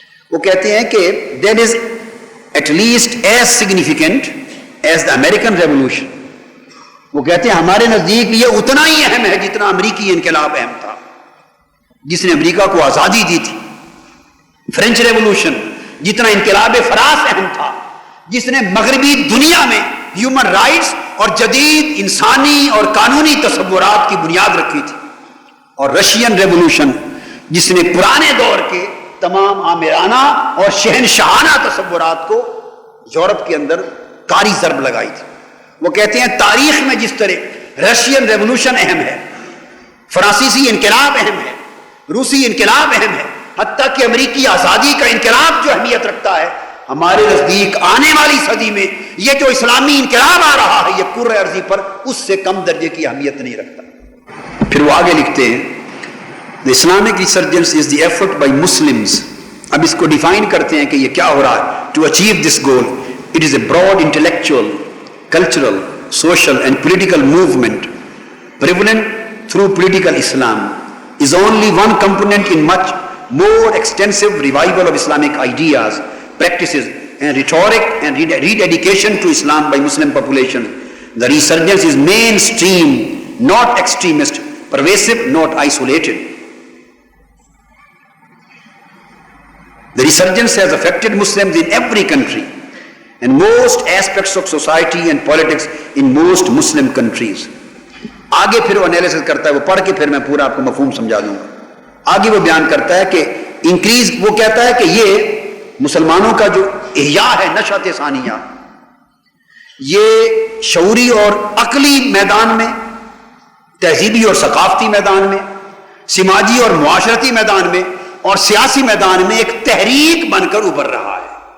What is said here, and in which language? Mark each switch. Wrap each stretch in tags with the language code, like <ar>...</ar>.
<ur>وہ کہتے ہیں کہ</ur> <en>that is at least as significant as the American Revolution.</en> <ur>وہ کہتے ہیں ہمارے نزدیک یہ اتنا ہی اہم ہے جتنا امریکی انقلاب اہم تھا جس نے امریکہ کو آزادی دی تھی. فرینچ ریولوشن جتنا انقلاب فرانس اہم تھا جس نے مغربی دنیا میں ہیومن رائٹس اور جدید انسانی اور قانونی تصورات کی بنیاد رکھی تھی. اور رشین ریولوشن جس نے پرانے دور کے تمام آمرانہ اور شہنشاہانہ تصورات کو یورپ کے اندر کاری ضرب لگائی تھی. وہ کہتے ہیں تاریخ میں جس طرح رشین ریولوشن اہم ہے، فرانسیسی انقلاب اہم ہے، روسی انقلاب اہم ہے، حتیٰ کہ امریکی آزادی کا انقلاب جو اہمیت رکھتا ہے، ہمارے نزدیک آنے والی صدی میں یہ جو اسلامی انقلاب آ رہا ہے یہ کرۂ ارضی پر اس سے کم درجے کی اہمیت نہیں رکھتا. پھر وہ آگے لکھتے ہیں</ur> <en>The Islamic resurgence is the effort by Muslims.</en> <ur>اب اس کو ڈیفائن کرتے ہیں کہ یہ کیا ہو رہا ہے.</ur> <en>To achieve this goal, it is a broad intellectual, cultural, social and political movement prevalent through political Islam, is only one component in much more extensive revival of Islamic ideas, practices and rhetoric and rededication to Islam by Muslim population. The resurgence is mainstream, not extremist, pervasive, not isolated. The resurgence has affected Muslims in every country and most aspects of society and politics in most Muslim countries.</en> <ur>آگے پھر وہ analysis کرتا ہے، وہ پڑھ کے پھر میں پورا آپ کو مفہوم سمجھا دوں گا. آگے وہ بیان کرتا ہے کہ انکریز، وہ کہتا ہے کہ یہ مسلمانوں کا جو احیاء ہے، نشأت ثانیہ، یہ شعوری اور عقلی میدان میں، تہذیبی اور ثقافتی میدان میں، سماجی اور معاشرتی میدان میں اور سیاسی میدان میں ایک تحریک بن کر ابھر رہا ہے.</ur>